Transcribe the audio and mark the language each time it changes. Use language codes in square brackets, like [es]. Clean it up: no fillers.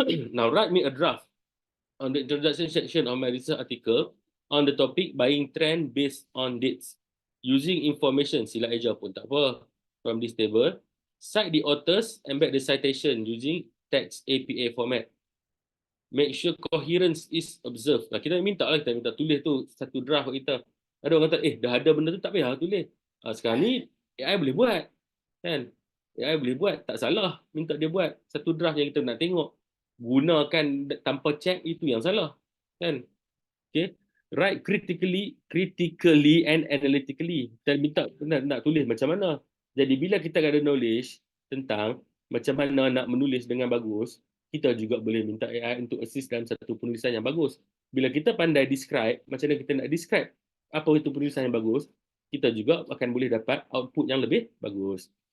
[en] Now write me a draft on the introduction section of my research article on the topic buying trend based on dates. Using information, [ms] sila eja pun tak apa, [en] from this table. Cite the authors, embed the citation using text APA format. Make sure coherence is observed. [ms] Kita minta tulis tu satu draft kita. Ada orang kata, dah ada benda tu tak payah tulis. Sekarang ni AI boleh buat. Kan? AI boleh buat, tak salah minta dia buat satu draft yang kita nak tengok. Gunakan tanpa check, itu yang salah. Kan? Okay. [en] Write critically and analytically. [ms] Dan minta nak tulis macam mana. Jadi bila kita ada knowledge tentang macam mana nak menulis dengan bagus, kita juga boleh minta AI untuk assist dalam satu penulisan yang bagus. Bila kita pandai describe, macam mana kita nak describe apa itu penulisan yang bagus, kita juga akan boleh dapat output yang lebih bagus.